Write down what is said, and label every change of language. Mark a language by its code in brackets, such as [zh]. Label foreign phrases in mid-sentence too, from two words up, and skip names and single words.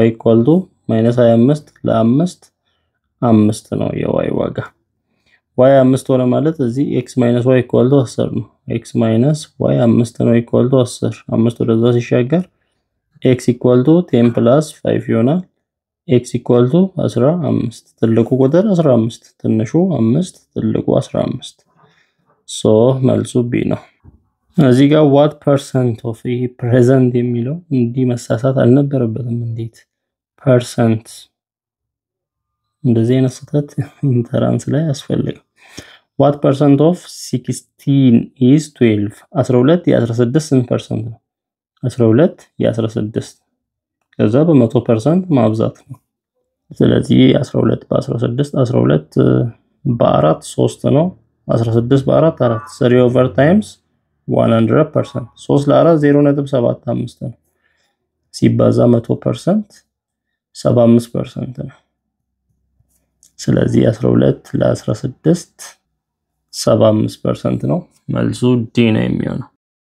[am] = -25 ለ5 5 ነው የy ዋጋ y 5 ሆነ ማለት እዚህ x - y = 10 ነው x - y 5 ነው = 10 5 ወደዛ ሲሻገር x = 10 + 5 ይሆናል x = 15 ትልቁ ቁጥር 15 ትንሹ 5 ትልቁ 15 መልሱ ቢ ነው። እዚህ ጋር [en] what percent of present [am] የሚለው እንዲህ መሳሳት አልነበረበትም እንዴት percent እንደዚህ አይነት ስህተት ኢንተራንስ ላይ ያስፈልጋል [en] what percent of 16 is 12 [am] 12 የ16 ስንት ፐርሰንት ነው 12 የ16 ከዛ በ100% ማብዛት ነው ስለዚህ 12 በ16 12 በ4 3 ነው 16 በ4 4 3 [en] over times [am] 100% 3 ለ4 0.75 ነው ሲባዛ 100% 75% ነው ስለዚህ 12 ለ16 75% ነው መልሱ ዲ ነው የሚሆነው